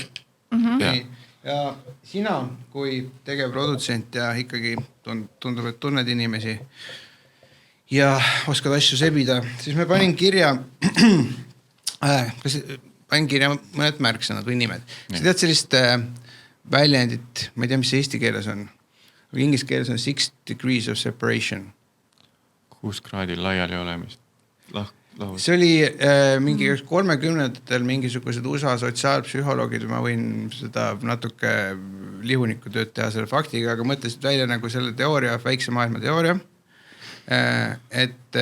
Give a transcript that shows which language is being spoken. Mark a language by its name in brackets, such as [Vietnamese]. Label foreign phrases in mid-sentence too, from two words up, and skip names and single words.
[Estonian] Ja sina kui tegevprodutsent ja ikkagi tundub, et tunned inimesi ja oskad asju sebida, siis me panin kirja mõned märksõnad või nimed. Sa tead sellist väljendit, ma ei tea, mis eesti keeles on. Inglise keeles on [English] 6 degrees of separation. [Estonian] 6 kraadil laiali olemist. See oli mingi 30-ndatel mingisugused USA sotsiaalpsühholoogid, ma võin seda natuke lihunikku tööd teha selle faktiga, aga mõtlesid välja nagu selle teooria, väikse maailma teooria.